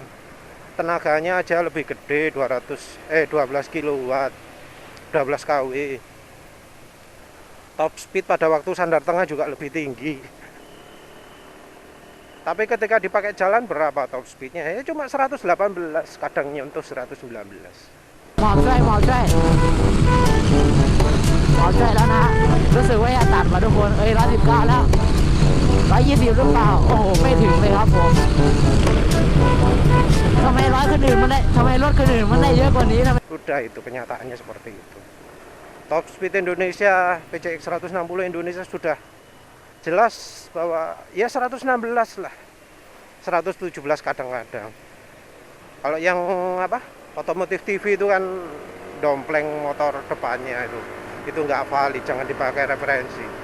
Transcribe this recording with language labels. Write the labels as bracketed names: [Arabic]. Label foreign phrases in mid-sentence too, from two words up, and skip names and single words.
[Indonesian] Tenaganya aja lebih gede, 12 kW, 12 kW. [English] Top speed [Indonesian] pada waktu standar tengah juga lebih tinggi. Tapi ketika dipakai jalan berapa [English] top speednya? [Indonesian] Ya cuma 118, kadang nyentuh 119. [Thai] หมอช่วยแล้วนะรู้สึกว่าจะตัดมาทุกคน119แล้ว120หรือเปล่าโอ้โหไม่ถึงเลยครับผมทำไมร้อยคนอื่นมันได้ทำไมรถคนอื่นมันได้เยอะกว่านี้ทำไม [Indonesian] Udah itu kenyataannya seperti itu. [English] Top speed [Indonesian] Indonesia PCX 160 Indonesia sudah jelas bahwa ya 116 lah, 117 kadang-kadang. Kalau yang apa, otomotif TV itu kan dompleng motor depannya itu nggak valid, jangan dipakai referensi.